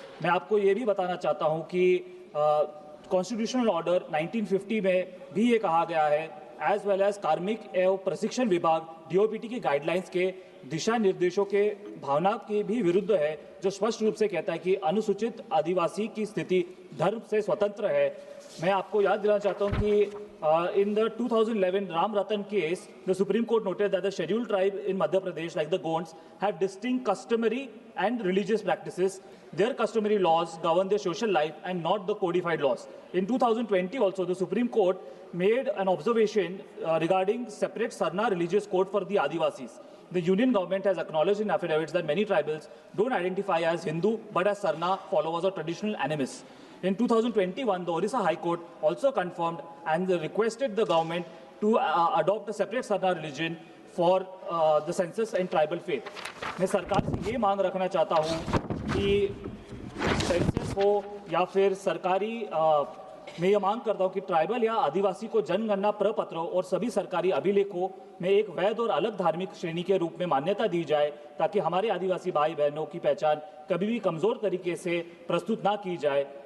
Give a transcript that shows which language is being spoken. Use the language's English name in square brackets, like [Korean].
[Hindi] मैं आपको ये भी बताना चाहता हूँ कि कॉन्स्टिट्यूशनल ऑर्डर 1950 में भी ये कहा गया है, [English] as well as [Hindi] कार्मिक एवं प्रशिक्षण विभाग डीओपीटी की गाइडलाइंस के दिशा निर्देशों के भावना के भी विरुद्ध है, जो स्पष्ट रूप से कहता है कि अनुसूचित आदिवासी की स्थिति धर्म से स्वतंत्र है। मैं आपको याद दिलाना चाहता हूं कि [English] In the 2011 Ram Ratan case, the Supreme Court noted that the scheduled tribe in Madhya Pradesh like the Gonds have distinct customary and religious practices. Their customary laws govern their social life and not the codified laws. In 2020 also, the Supreme Court made an observation regarding separate Sarna religious code for the Adivasis. The union government has acknowledged in affidavits that many tribals don't identify as Hindu but as Sarna followers or traditional animists. In 2021, the Orissa High Court also confirmed and requested the government to adopt a separate Sarna religion for the census and tribal faith. [Hindi] मैं सरकार से ये मांग रखना चाहता हूँ कि census हो या फिर सरकारी मैं ये मांग करता हूँ कि ट्राइबल या आदिवासी को जनगणना प्रपत्रों और सभी सरकारी अभिलेखों में एक वैध और अलग धार्मिक श्रेणी के रूप में मान्यता दी जाए, ताकि हमारे आदिवासी भाई बहनों की पहचान कभी भी कमजोर तरीके से प्रस्तुत ना की जाए।